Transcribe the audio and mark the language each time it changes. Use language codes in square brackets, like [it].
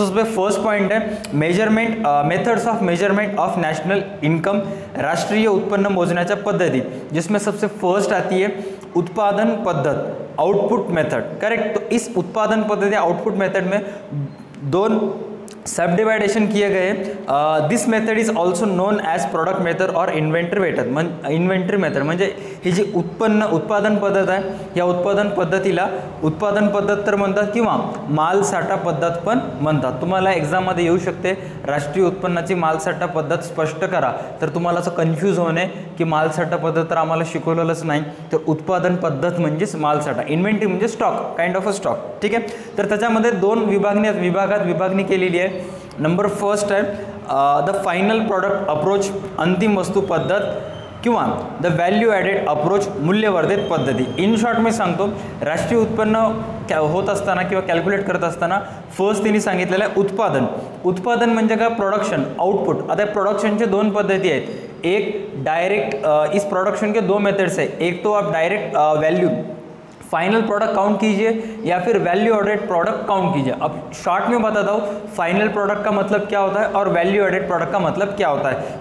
[hi] तो उसमें first point है measurement, methods of measurement of national income, [mr] राष्ट्रीय उत्पन्न मोजण्याच्या पद्धति, [hi] जिसमें सबसे फर्स्ट आती है उत्पादन पद्धत, आउटपुट मेथड। करेक्ट, तो इस उत्पादन पद्धति आउटपुट मेथड में 2 सब डिवाइडेशन किए गए। [en] this method is also known as product method [mr] और इन्व्हेंटरी मेथड म्हणजे ही जी उत्पादन पद्धत आहे, या उत्पादन पद्धतीला उत्पादन पद्धत तर म्हणतात किंवा मालसाठा पद्धत पण म्हणतात। तुम्हाला एग्जाममध्ये येऊ शकते राष्ट्रीय उत्पन्नाची मालसाठा पद्धत स्पष्ट करा, तर तुम्हाला असं कन्फ्यूज होणे की मालसाठा पद्धत तर आम्हाला शिकवलेलंच नाही, तर उत्पादन पद्धत म्हणजेच मालसाठा, इन्व्हेंटरी म्हणजे stock, [en] Kind of a stock. [mr] ठीक आहे, तर त्याच्यामध्ये 2 विभागात विभागणी केलेली आहे। नंबर फर्स्ट है द फाइनल प्रोडक्ट अप्रोच, अंतिम वस्तू पद्धत, किंवा द व्हॅल्यू ॲडेड अप्रोच, मूल्यवर्धित पद्धती। इन शॉर्ट मी सांगतो, राष्ट्रीय उत्पन्न होत असताना किंवा कॅल्क्युलेट करत असताना फर्स्ट त्यांनी सांगितलेलं आहे उत्पादन म्हणजे काय? Production, output. आता प्रोडक्शनचे 2 पद्धती आहेत, [hi] एक डायरेक्ट, इस प्रोडक्शन के 2 मेथड्स है, एक तो आप direct value final product count कीजिए या फिर वैल्यू एडेड प्रोडक्ट काउंट कीजिए। अब शॉर्ट में बताता हूँ फाइनल प्रोडक्ट का मतलब क्या होता है और वैल्यू एडेड प्रोडक्ट का मतलब क्या होता है।